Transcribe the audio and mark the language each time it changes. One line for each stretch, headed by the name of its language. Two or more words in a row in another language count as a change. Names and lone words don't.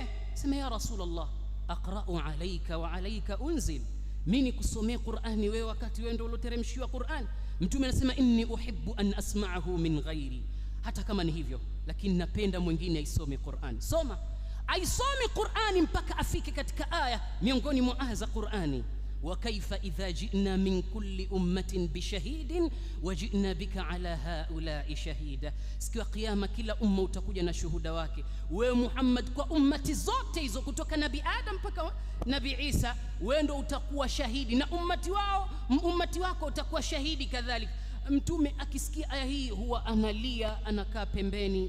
Swahili: Sema
Arabic: يا رسول الله, أقرأ عليك وعليك أنزل,
Swahili: mimi kusomea Qur'ani wewe wakati wewe ndio uloteremshiwa Qur'an. Mtume anasema
Arabic: إني أحب أن أسمعه من غيري,
Swahili: hata kama ni hivyo lakini napenda mwingine aisome Qur'an. Soma, aisome Qur'ani mpaka afike katika aya miongoni mwa aya za Qur'ani.
Arabic: وكيف إذا جئنا من كل أمة بشهيد وجئنا بك على هؤلاء شهيدا.
Swahili: Siku ya kiyama kila umma utakuja na shuhuda wake. Wewe Muhammad, kwa ummati zote hizo kutoka Nabii Adam mpaka Nabii Isa, wewe ndo utakuwa shahidi na ummati wako utakuwa shahidi kadhalika. Mtume akisikia aya hii huwa analia, anakaa pembeni.